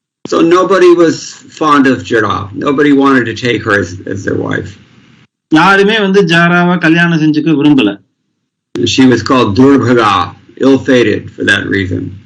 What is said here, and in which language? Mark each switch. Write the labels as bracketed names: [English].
[English] So nobody was fond of Jara. Nobody wanted to take her as their wife. [Tamil] யாருமே வந்து ஜாராவை கல்யாணம் செஞ்சுக்க விரும்பல. [English] She was called Durbhaga, ill-fated for that reason.